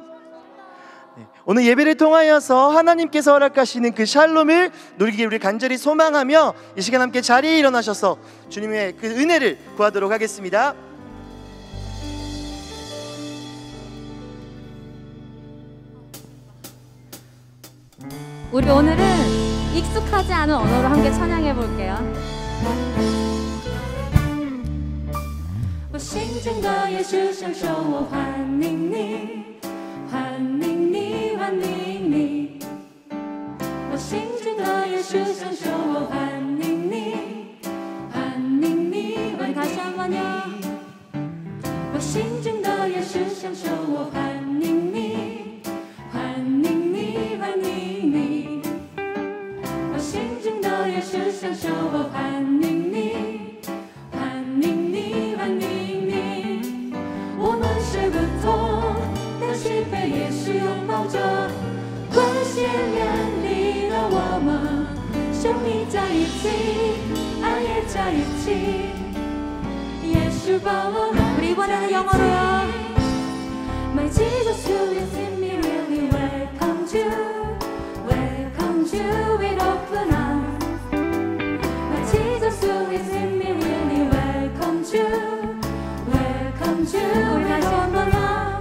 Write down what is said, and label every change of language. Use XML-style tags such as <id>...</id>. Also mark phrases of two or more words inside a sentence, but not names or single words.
<ko>오늘 예배를 통하여서 하나님께서 허락하시는 그 샬롬을 누리길 우리 간절히 소망하며 이 시간 함께 자리에 일어나셔서 주님의 그 은혜를 구하도록 하겠습니다. 우리 오늘은 익숙하지 않은 언어로 함께 찬양해 볼게요.</ko> <zh>我心中的耶稣享受我欢迎你，欢迎你，欢迎你。我心中的耶稣享受我欢迎你，欢迎你，欢迎你。</zh> <ko>다시 한번요.</ko> <zh>我心中的耶稣享受我欢迎你，欢迎你，欢迎你。我心中的耶稣享受我欢迎你，欢迎你，欢迎你。我们睡不着，但是被耶稣拥抱着，关系连理了我们，生命在一起，爱也在一起。</zh> <ko>우리 이번에는 영어로요.</ko> <en>My Jesus who is in me really welcome you, welcome you with open arms. My Jesus who is in me really welcome you, welcome you with open arms.</en>